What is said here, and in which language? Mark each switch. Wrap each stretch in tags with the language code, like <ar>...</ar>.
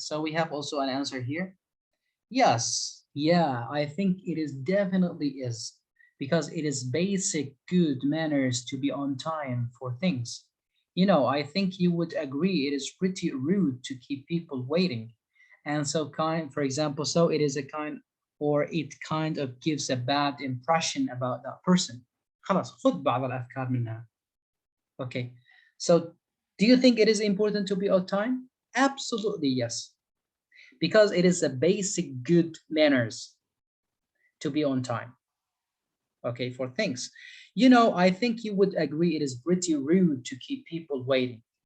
<en>So we have also an answer here. Yes, yeah, I think it is definitely is because it is basic good manners to be on time for things. I think you would agree it is pretty rude to keep people waiting. And so for example, so it is a kind or it kind of gives a bad impression about that person.</en> <ar>خلاص خذ بعض الأفكار منها.</ar> <en>Okay. So do you think it is important to be on time? Absolutely yes, because it is a basic good manners to be on time, okay, for things. I think you would agree it is pretty rude to keep people waiting.</en>